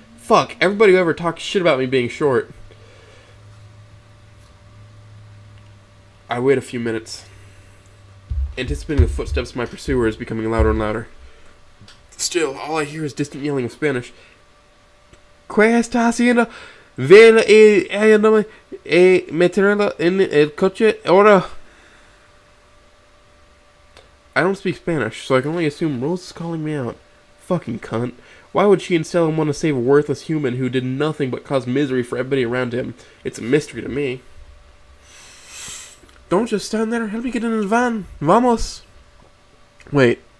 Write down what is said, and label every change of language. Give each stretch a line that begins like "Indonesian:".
English: Fuck, everybody who ever talks shit about me being short. I wait a few minutes, anticipating the footsteps of my pursuers becoming louder and louder. Still, all I hear is distant yelling of Spanish.
Spanish: ¿Qué está haciendo? Ven y ayúdame a meterlo en el coche ahora.
English: I don't speak Spanish, so I can only assume Rose is calling me out. Fucking cunt. Why would she instead want to save a worthless human who did nothing but cause misery for everybody around him? It's a mystery to me. Don't just stand there. Help me get in the van.
Spanish: Vamos.
English: Wait.